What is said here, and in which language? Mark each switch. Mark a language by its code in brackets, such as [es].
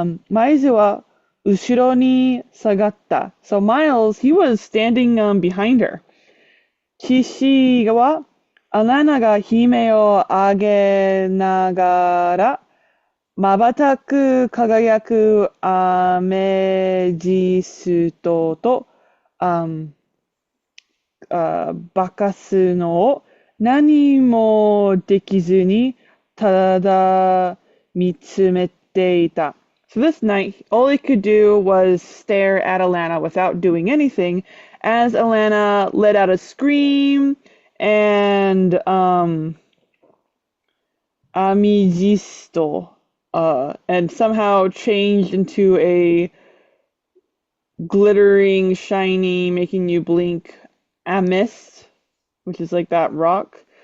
[ja] マイズは後ろに下がった。 [en] So Miles, he was standing behind her. [ja] 岸はアラナが悲鳴を上げながら瞬く輝くアメジストと、バカすのを何もできずにただ見つめていた。 [en] So this night, all he could do was stare at Alanna without doing anything as Alanna let out a scream and Amigisto and somehow changed into a glittering, shiny, making you blink amethyst, which is like that rock.